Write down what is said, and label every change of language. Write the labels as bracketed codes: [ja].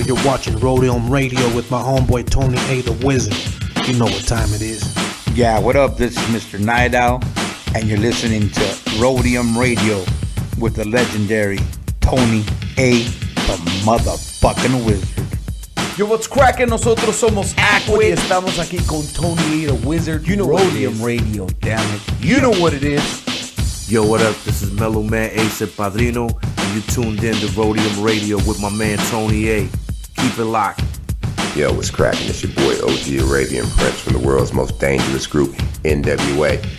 [en] You're watching Roadium Radio with my homeboy Tony A the Wizard. You know what time it is. Yeah, what up? This is Mr. Night Owl, and you're listening to Roadium Radio with the legendary Tony A the motherfucking Wizard. Yo, what's cracking? [es] Nosotros somos Aquid y estamos aquí con Tony A the Wizard. [en] You know Roadium Radio, damn it. You know what it is. Yo, what up? This is Mellow Man Ace El Padrino, and you tuned in to Roadium Radio with my man Tony A. Keep it locked. Yo, what's cracking? It's your boy OG Arabian Prince from the world's most dangerous group, NWA.